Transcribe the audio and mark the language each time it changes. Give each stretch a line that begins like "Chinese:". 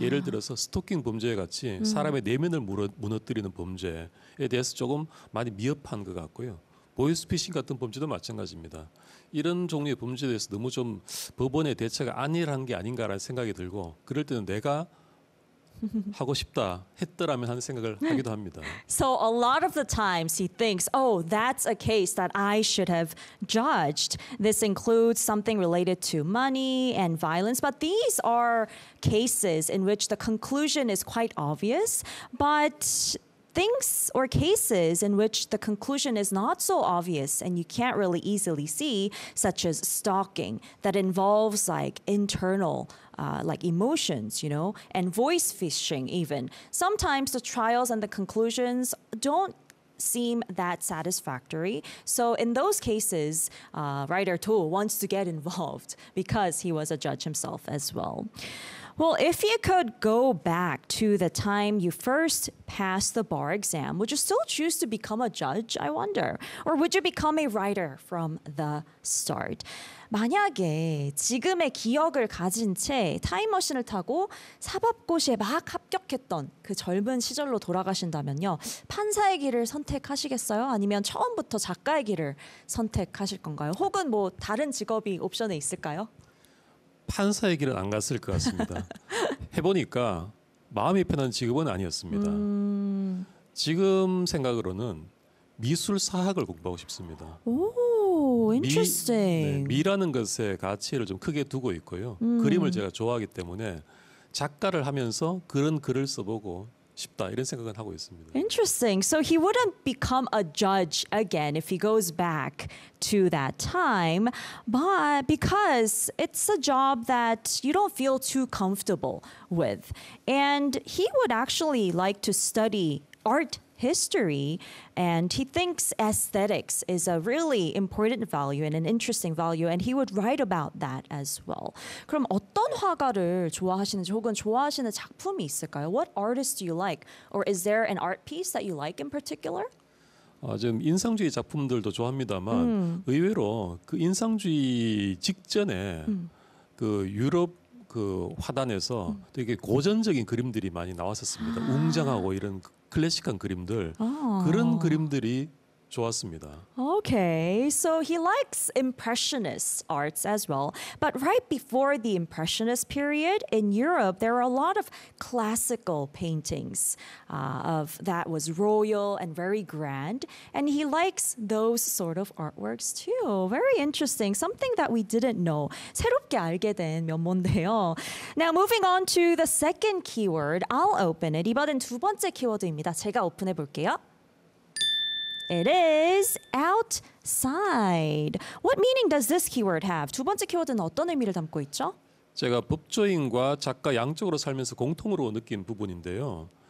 Korean: 예를 들어서 스토킹 범죄 같이 사람의 내면을 무너뜨리는 범죄에 대해서 조금 많이 미흡한 것 같고요. 보이스피싱 같은 범죄도 마찬가지입니다. 이런 종류의 범죄에 대해서 너무 좀 법원의 대처가 안일한 게 아닌가라는 생각이 들고 그럴 때는 내가 하고 싶다 했더라면 하는 생각을 하기도 합니다.
English: So a lot of the times he thinks, oh, that's a case that I should have judged. This includes something related to money and violence. But these are cases in which the conclusion is quite obvious. But things or cases in which the conclusion is not so obvious and you can't really easily see, such as stalking, that involves like internal like emotions, you know, and voice fishing even. Sometimes the trials and the conclusions don't seem that satisfactory. So in those cases, writer Do wants to get involved because he was a judge himself as well. Well, if you could go back to the time you first passed the bar exam, would you still choose to become a judge, I wonder? Or would you become a writer from the start?
Korean: 만약에 지금의 기억을 가진 채 타임머신을 타고 사법고시에 막 합격했던 그 젊은 시절로 돌아가신다면요. 판사의 길을 선택하시겠어요? 아니면 처음부터 작가의 길을 선택하실 건가요? 혹은 뭐 다른 직업이 옵션에 있을까요? 판사의 길은 안 갔을 것 같습니다. 해보니까 마음이 편한 직업은 아니었습니다. 지금 생각으로는 미술사학을 공부하고 싶습니다.
English: 오, interesting.
Korean: 미라는 것의 가치를 좀 크게 두고 있고요. 그림을 제가 좋아하기 때문에 작가를 하면서 그런 글을 써보고 싶다 이런 생각은 하고 있습니다.
English: Interesting. So he wouldn't become a judge again if he goes back to that time, but because it's a job that you don't feel too comfortable with, and he would actually like to study art history, and he thinks aesthetics is a really important value and an interesting value, and he would write about that as well.
Korean: 그럼 어떤 화가를 좋아하시는지 혹은 좋아하시는 작품이 있을까요?
English: What artist do you like? Or is there an art piece that you like in particular?
Korean: 지금 인상주의 작품들도 좋아합니다만 의외로 그 인상주의 직전에 그 유럽 그 화단에서 되게 고전적인 그림들이 많이 나왔었습니다. 아. 웅장하고 이런 클래식한 그림들, 아. 그런 그림들이 좋았습니다.
English: Okay, so he likes impressionist arts as well. But right before the impressionist period in Europe, there are a lot of classical paintings of that was royal and very grand. And he likes those sort of artworks too. Very interesting. Something that we didn't know.
Korean: 새롭게 알게 된 면모인데요.
English: Now moving on to the second keyword, I'll open it.
Korean: 이번엔 두 번째 키워드입니다. 제가 오픈해 볼게요.
English: It is outside. What meaning does this keyword have?
Korean: 두 번째 키워드는 어떤 의미를 담고 있죠? 제가 법조인과 작가 양쪽으로 살면서 공통으로 느낀 부분인데요.